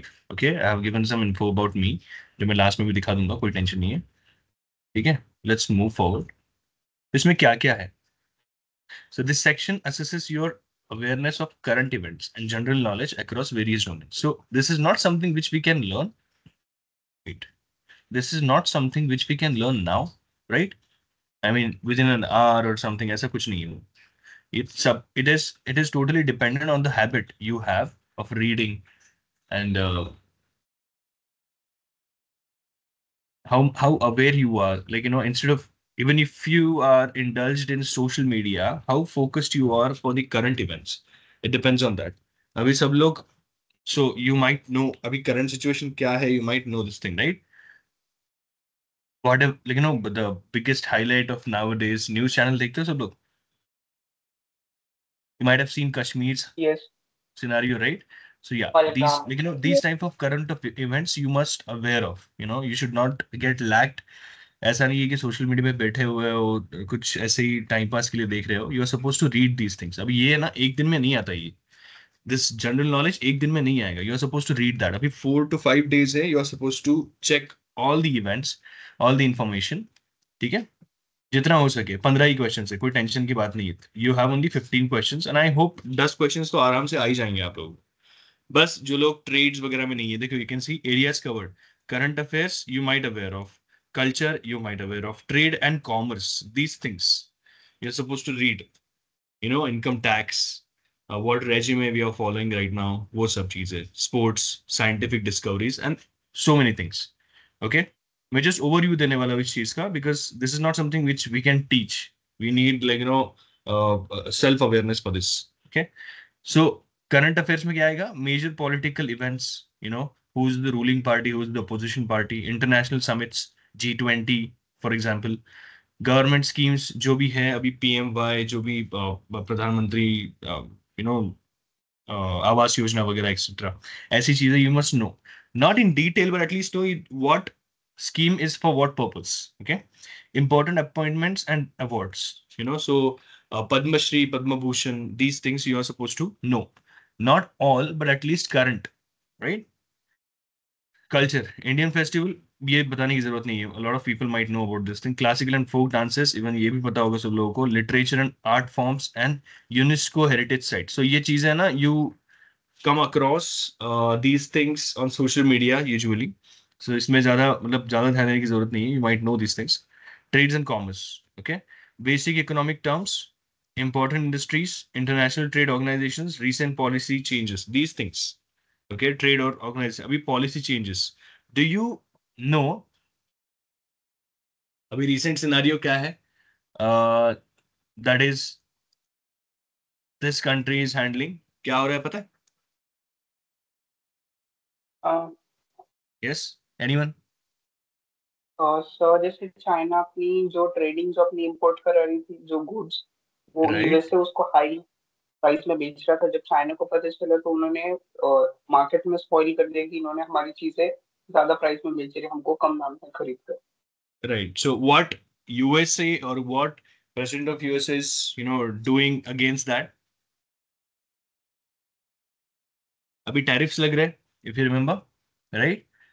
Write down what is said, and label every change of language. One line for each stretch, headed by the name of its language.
English: Okay, I have given some info about me,
Hindi: जो मैं last में भी दिखा दूंगा, कोई टेंशन नहीं है. ठीक है,
English: let's move forward.
Hindi: इसमें क्या क्या है?
English: So this section assesses your awareness of current events and general knowledge across various domains. So this is not something which we can learn. Wait, this is not something which we can learn now, right? I mean, within an hour or something.
Hindi: ऐसा कुछ नहीं है.
English: It is totally dependent on the habit you have of reading and how aware you are. Like, instead of, even if you are indulged in social media, how focused you are for the current events. It depends on that.
Hindi: अभी सब लोग,
English: so you might know अभी current situation
Hindi: क्या है,
English: you might know this thing, right? What if, like, the biggest highlight of nowadays news channel
Hindi: देखते हो सब लोग?
English: You might have seen Kashmir's Yes, scenario, right? So yeah, these, Palgam. like, these type of current events you must aware of. You should not get lagged.
Hindi: ऐसा नहीं है कि social media पे बैठे हुए हो, कुछ ऐसे ही टाइम पास के लिए देख रहे हो.
English: You are suppose to read these things.
Hindi: अभी ये है ना, एक दिन में नहीं आता ये.
English: this general knowledge
Hindi: एक दिन में नहीं आएगा.
English: You are suppose to read that. अभी 4 to 5 days है. You are suppose to check all the events, all the information.
Hindi: ठीक है, जितना हो सके. 15 ही क्वेश्चन है, कोई टेंशन की बात नहीं है.
English: you have only 15 question and I hope 10 question
Hindi: तो आराम से आ ही जाएंगे आप लोग. बस जो लोग ट्रेड्स वगैरह में नहीं है, देखो,
English: You can see areas covered. Current affairs you might aware of. Culture you might aware of. Trade and commerce, these things you're supposed to read. Income tax, what regime we are following right now,
Hindi: वो सब चीजें.
English: Sports, scientific discoveries and so many things. Okay, मैं just overview
Hindi: देने वाला इस चीज का,
English: because this is not something which we can teach. We need, like, self awareness for this. Okay, so current affairs
Hindi: में क्या आएगा?
English: Major political events, who's the ruling party, who's the opposition party, international summits, G20 for example, government schemes
Hindi: जो भी है अभी,
English: PMY, जो भी Pradhan Mantri, you know Awas Yojana वगैरह एक्सेट्रा, ऐसी चीजें you must know. Not in detail but at least know what scheme is for what purpose. Okay, important appointments and awards, so Padma Shri, Padma Bhushan, these things you are supposed to know. Not all, but at least current, right? Culture, Indian festival,
Hindi: ये बताने की जरूरत नहीं है.
English: Lot of people might know about this thing. Classical and folk dances, even
Hindi: ये भी पता होगा सब लोगों को.
English: Literature and art forms and UNESCO heritage site. So
Hindi: ये चीजें ना,
English: You come across these things on social media usually.
Hindi: सो इसमें ज्यादा, मतलब ज्यादा ध्यान देने की जरूरत नहीं है.
English: You might know this things. Trades and commerce. Okay, basic economic terms, important industries, international trade organizations, recent policy changes, these things. Okay, trade or organization. अभी policy changes. Do you know अभी recent scenario
Hindi: क्या है?
English: That is, this country is handling.
Hindi: क्या हो रहा है पता है? Uh,
English: Yes, anyone?
Hindi: सर जैसे चाइना अपनी जो ट्रेडिंग जो अपनी इंपोर्ट करा रही थी जो गुड्स, वो
English: Right.
Hindi: यूएस से उसको हाई प्राइस में बेच रहा था. जब चाइना को पता चला तो उन्होंने मार्केट में स्पॉइल कर दिया कि इन्होंने हमारी चीजें ज्यादा प्राइस में बेच रही, हमको कम दाम में खरीद कर.
English: Right. So what USA or what president of USA is, doing against that? अभी tariffs
Hindi: लग रहे हैं,
English: if you remember, right?